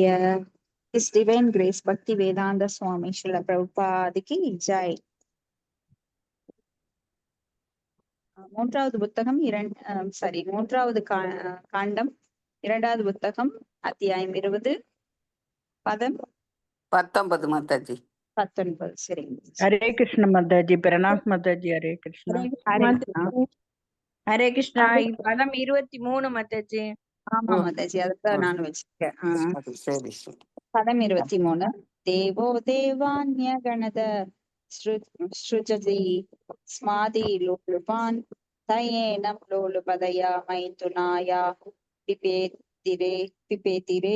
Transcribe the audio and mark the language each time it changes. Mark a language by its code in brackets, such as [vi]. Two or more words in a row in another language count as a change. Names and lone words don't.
[en] His Divine Grace [hi] Bhakti Vedanta Swami Srila Prabhupada की जय। [ta] மூன்றாவது புத்தகம் மூன்றாவது காண்டம் இரண்டாவது புத்தகம் அத்தியாயம் 20 பதம் 19 மாதாஜி 19। சரிங்க। [hi] हरे कृष्ण माताजी, प्रणाम माताजी। हरे कृष्ण [ta] ஹரே கிருஷ்ணா. பதம் 23 மாதாஜி. ஆமா மாதாஜி, அதான் நான் வச்சிருக்கேன். சரி சரி. பதம் 23। [sa] देवो देवान्य गणत सृजति स्मादि लोलुपान् तयेनं लोलुपतया मैथुनाया बिभेदिरे.